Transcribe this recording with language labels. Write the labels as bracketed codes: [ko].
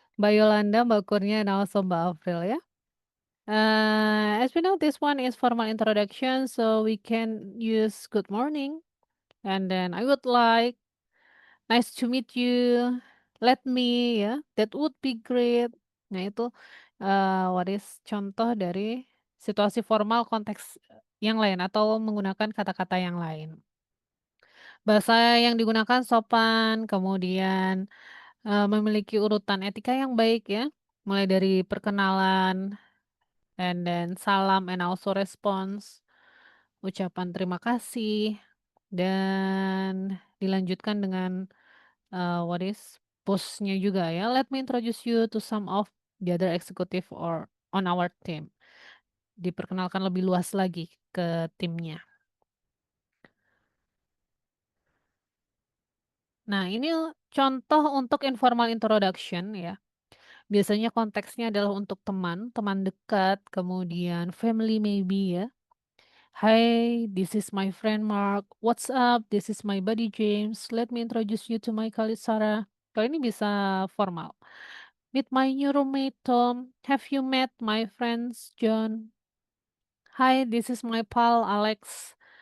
[en] Mbak Yolanda, Mbak Kurnia, and also Mbak April ya. As we know, this one is formal introduction, so we can use good morning. And then I would like, nice to meet you, let me ya, that would be great. [id] Nah itu what is contoh dari situasi formal konteks yang lain atau menggunakan kata-kata yang lain. Bahasa yang digunakan sopan, kemudian memiliki urutan etika yang baik ya, mulai dari perkenalan, and then salam and also response, ucapan terima kasih, dan dilanjutkan dengan what is bosnya juga ya. [en] Let me introduce you to some of the other executive or on our team. [id] Diperkenalkan lebih luas lagi ke timnya. Nah, ini contoh untuk informal introduction ya. Biasanya konteksnya adalah untuk teman, teman dekat, kemudian family maybe ya. [en] Hi, this is my friend Mark. What's up? This is my buddy James. Let me introduce you to my colleague Sarah. [id] Kalau ini bisa formal. [en] Meet my new roommate Tom. Have you met my friends John? Hi, this is my pal Alex.